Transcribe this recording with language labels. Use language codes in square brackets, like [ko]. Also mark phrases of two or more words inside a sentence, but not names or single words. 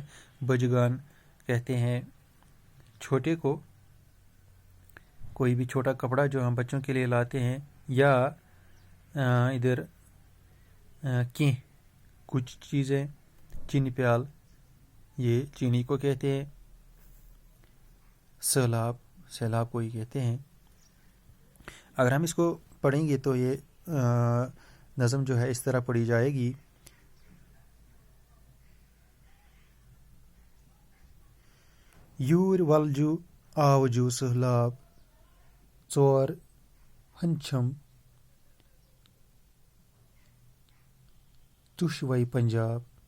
[ur] بجگان کہتے ہیں چھوٹے کو کوئی بھی چھوٹا کپڑا جو ہم بچوں کے لیے لاتے ہیں یا ادھر کی کچھ چیزیں چینی پیال یہ چینی کو کہتے ہیں. سیلاب کو ہی کہتے ہیں. اگر ہم اس کو پڑھیں گے تو یہ نظم جو ہے اس طرح پڑھی جائے گی. [ks] یور ولجو آوجو سہلاب ژور ہنچھم چشوے پنجاب.